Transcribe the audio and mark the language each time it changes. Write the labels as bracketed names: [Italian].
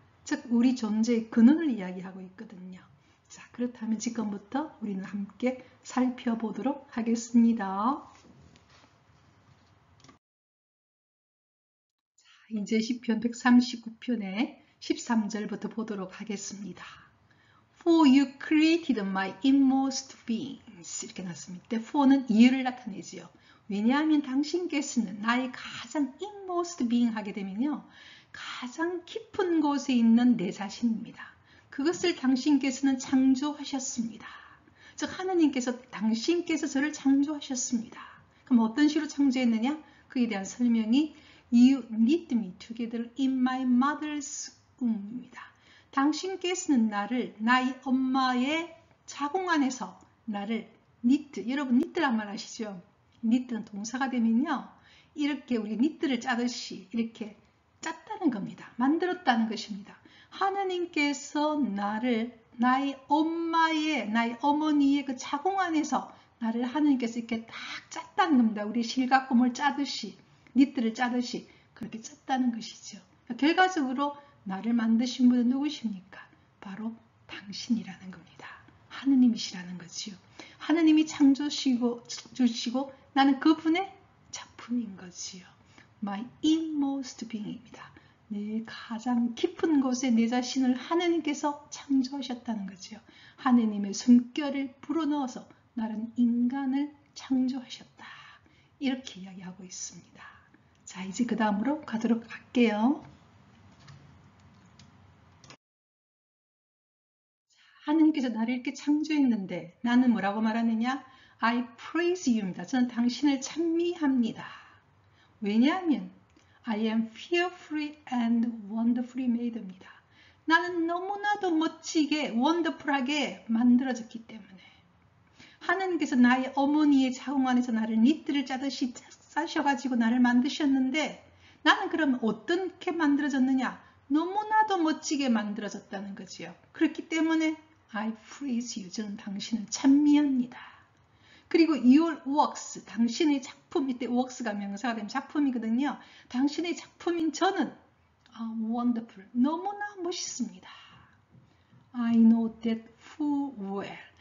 [Korean] 즉 우리 존재의 근원을 이야기하고 있거든요. 자, 그렇다면 지금부터 우리는 함께 살펴보도록 하겠습니다. 이제 시편 139편의 13절부터 보도록 하겠습니다. [English] For you created my inmost beings [Korean] 이렇게 났습니다. for는 이유를 나타내지요. 왜냐하면 당신께서는 나의 가장 [English] inmost being [Korean] 하게 되면요. 가장 깊은 곳에 있는 내 자신입니다. 그것을 당신께서는 창조하셨습니다. 즉 하느님께서 당신께서 저를 창조하셨습니다. 그럼 어떤 식으로 창조했느냐? 그에 대한 설명이 [English] You knit me together in my mother's womb입니다. [Korean] 당신께서는 나를 나의 엄마의 자궁 안에서 나를 knit, 여러분 knit란 말 아시죠? knit는 동사가 되면요. 이렇게 우리 knit를 짜듯이 이렇게 짰다는 겁니다. 만들었다는 것입니다. 하느님께서 나를 나의 엄마의, 나의 어머니의 그 자궁 안에서 나를 하느님께서 이렇게 딱 짰다는 겁니다. 우리 실각금을 짜듯이. 니트를 짜듯이 그렇게 짰다는 것이죠. 결과적으로 나를 만드신 분은 누구십니까? 바로 당신이라는 겁니다. 하느님이시라는 거지요. 하느님이 창조주시고 나는 그분의 작품인 거지요. [English] My inmost being입니다. [Korean] 내 가장 깊은 곳에 내 자신을 하느님께서 창조하셨다는 거지요. 하느님의 숨결을 불어넣어서 나는 인간을 창조하셨다. 이렇게 이야기하고 있습니다. 자, 이제 그 다음으로 가도록 할게요. 하느님께서 나를 이렇게 창조했는데 나는 뭐라고 말하느냐? [English] I praise you입니다. [Korean] 저는 당신을 찬미합니다. 왜냐하면 [English] I am fearfully and wonderfully made입니다. [Korean] 나는 너무나도 멋지게 wonderful하게 만들어졌기 때문에 하느님께서 나의 어머니의 자궁 안에서 나를 니트를 짜듯이 짜셔가지고 나를 만드셨는데 나는 그럼 어떻게 만들어졌느냐? 너무나도 멋지게 만들어졌다는 거지요. 그렇기 때문에 [English] I praise you. [Korean] 저는 당신을 찬미합니다. 그리고 your works, 당신의 작품, 이때 works가 명사가 되면 작품이거든요. 당신의 작품인 저는 wonderful, 너무나 멋있습니다. [English] I know that full well.